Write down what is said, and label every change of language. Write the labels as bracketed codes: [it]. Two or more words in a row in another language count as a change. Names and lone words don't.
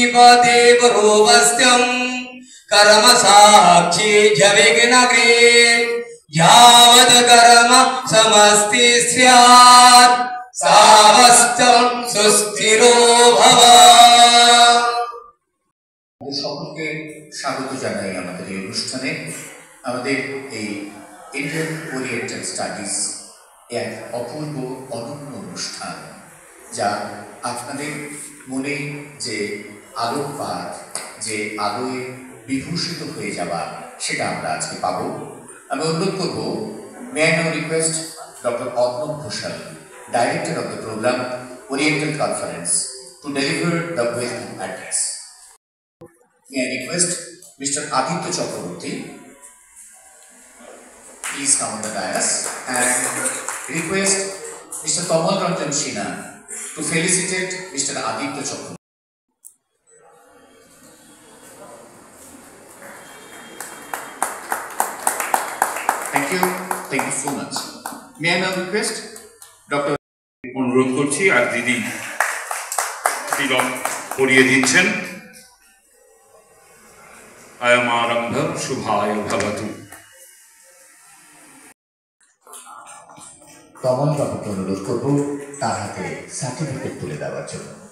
[sa] देवरूपस्थ्यं कर्म साक्षी जविघ्नग्रे यावत् कर्म समस्ति स्यात् सावस्तं सुस्थिरो भव। [bn] সকলকে স্বাগত জানাই আমাদের এই অনুষ্ঠানে। আমাদের এই ইন্ডিয়ান ওরিয়েন্টাল স্টাডিজ এক অপূর্ব অনন্য অনুষ্ঠান, যা আপনাদের মনে যে আলোকপাত, যে আলোয় বিভূষিত হয়ে যাওয়া, সেটা আমরা আজকে পাবো। আমি অনুরোধ করব, [en] may I now request Doctor Arnab Ghoshal, director of the program Oriental Conference, to deliver the welcome address. May I request Mr. Aditya Chakraborty, please come on the dais, and request Mr. Tamal Ranjan Sinha to felicitate Mr. Aditya Chakraborty. Thank you so much. May I now request Dr. [bn] অনুরোধ করছি, আর দিদি তিলক পরিয়ে দিচ্ছেন। [sa] अयमारम्भ शुभाय भवतु। [bn] তমল বাবুকে অনুরোধ করব তার হাতে সার্টিফিকেট তুলে দেওয়ার জন্য।